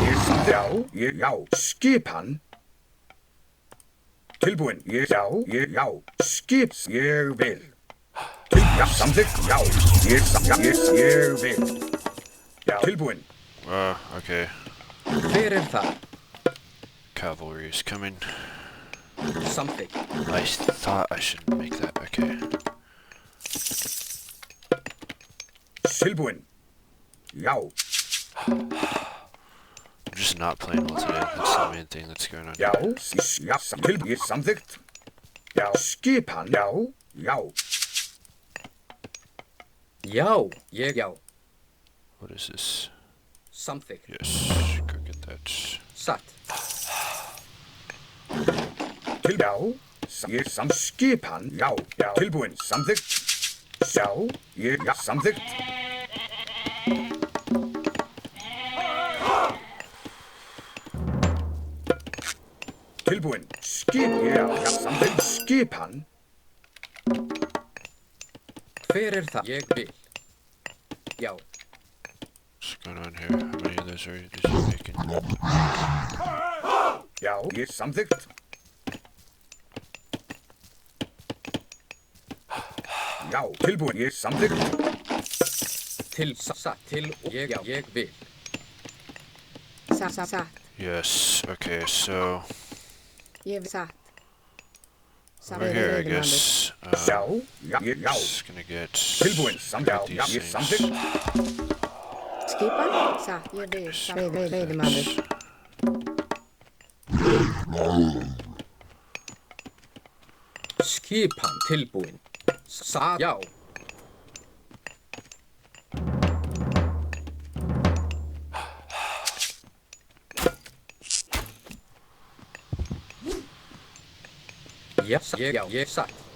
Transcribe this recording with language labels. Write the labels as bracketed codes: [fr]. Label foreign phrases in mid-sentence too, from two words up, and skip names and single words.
[is] Já, já. Skipan. Tilbúin. Já, já. Skip. Ég vil. Já, samþykkt. Já, ég vil. Já, tilbúin. Okay. Hver er þar? [en] Cavalry is coming. [is] Samþykkt. [en] I thought I shouldn't make that. Okay. [is] Tilbúin. Já. [en] I'm just not playing well today. That's the main thing that's going on. [is] Já, [en] here. [is] já, tilbúin. Samþykkt. Já, skipan. Já, já. Já. Ég já. [en] What is this? [is] Samþykkt. [en] Yes, go get that. [is] Satt. Já, ég skipan. Já, já. Tilbúin. Samþykkt. Já, ég, já, samþykkt. Tilbúin. Skip. Já, já, samþykkt. Skipan. Hver er þar? Ég vil. Já. [en] What's going on here? How many of those are you making? [is] Já, ég samþykkt. Já, tilbúin. Ég samþykkt. Satt. Til. Ég já. Ég vil. Satt. [en] Yes, okay, so [is] Ég vil satt. Satt. [en] over here, I guess. [is] Já, já, já. [en] Just gonna get [is] Tilbúin. Já, [en] these [is] já, ég [en] things. [is] samþykkt. Skipan? Satt. Ég vil. Satt. Veiðimaður. Skipan. Tilbúin. Satt. Já. Já. Ég já. Ég satt.